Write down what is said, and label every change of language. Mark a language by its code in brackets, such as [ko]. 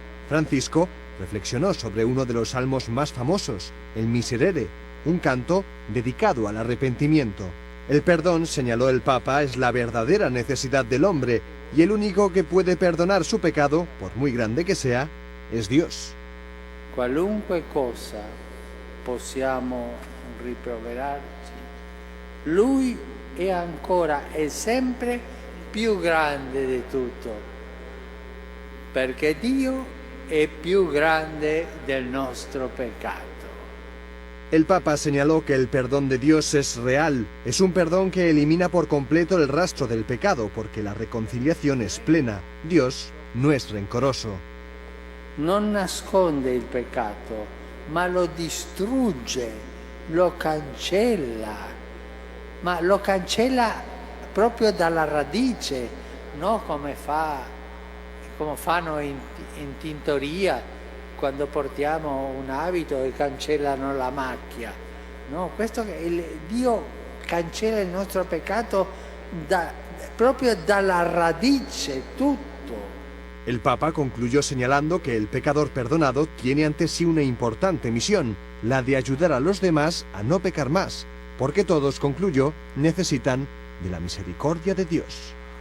[es] Francisco reflexionó sobre uno de los salmos más famosos, el Miserere, un canto dedicado al arrepentimiento. El perdón, señaló el Papa, es la verdadera necesidad del hombre, y el único que puede perdonar su pecado, por muy grande que sea, es Dios. [it] Qualunque cosa possiamo rimproverarci, Lui è ancora e sempre più grande di tutto, perché Dio è più grande del nostro peccato. [es] El Papa señaló que el perdón de Dios es real, es un perdón que elimina por completo el rastro del pecado, porque la reconciliación es plena. Dios no es rencoroso. [it] Non nasconde il peccato, ma lo distrugge, lo cancella, ma lo cancella proprio dalla radice, no come fanno in tintoria, quando portiamo un abito e cancellano la macchia. No, Dio cancella il nostro peccato proprio dalla radice, tutto. [es] El Papa concluyó señalando que el pecador perdonado tiene ante sí una importante misión, la de ayudar a los demás a no pecar más, porque todos, concluyó, necesitan de la misericordia de Dios.